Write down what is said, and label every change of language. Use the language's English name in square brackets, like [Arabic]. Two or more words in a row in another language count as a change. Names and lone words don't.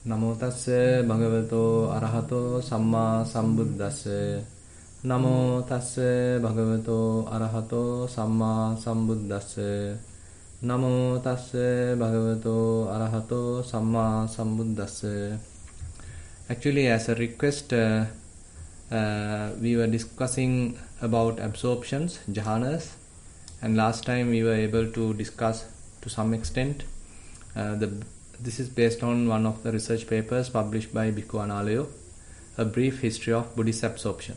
[Pali] Namo tassa bhagavato arahato samma sambuddhassa. Namo tassa bhagavato arahato samma sambuddhassa. Namo tassa bhagavato arahato samma sambuddhassa. [English] Actually, as a request, we were discussing about absorptions, jhanas, and last time we were able to discuss to some extent this is based on one of the research papers published by Bhikkhu Analayo, a brief history of Buddhist absorption.